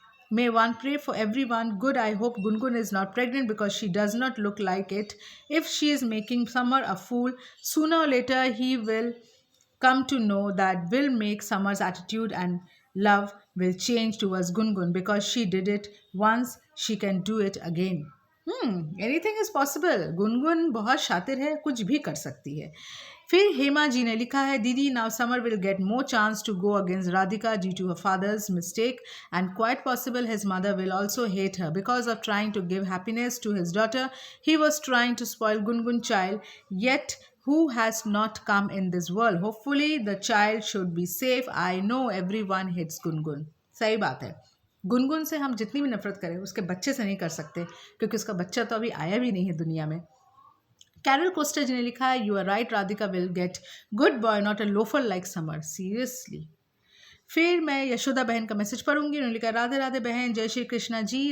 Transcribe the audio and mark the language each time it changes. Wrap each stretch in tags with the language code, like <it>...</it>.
<en>May one pray for everyone good. I hope Gungun is not pregnant because she does not look like it. If she is making Summer a fool, sooner or later he will come to know that will make Summer's attitude and love will change towards Gungun because she did it once, she can do it again. Anything is possible.</en> <hi>Gungun बहुत शातिर है, कुछ भी कर सकती है। फिर हेमा जी ने लिखा है, दीदी</hi> <en>now Summer will get more chance to go against Radhika due to her father's mistake and quite possible his mother will also hate her because of trying to give happiness to his daughter. He was trying to spoil Gungun child, yet who has not come in this world. Hopefully the child should be safe. I know everyone hates Gungun.</en> <hi>सही बात है, गुनगुन से हम जितनी भी नफरत करें उसके बच्चे से नहीं कर सकते क्योंकि उसका बच्चा तो अभी आया भी नहीं है दुनिया में।</hi> <en>Carol Coster</en> <hi>जी ने लिखा है,</hi> <en>You are right, Radhika will get good boy, not a loafer like Samar, seriously.</en> <hi>फिर मैं यशोदा बहन का मैसेज पढ़ूंगी। उन्होंने लिखा, राधे राधे बहन, जय श्री कृष्णा जी।</hi>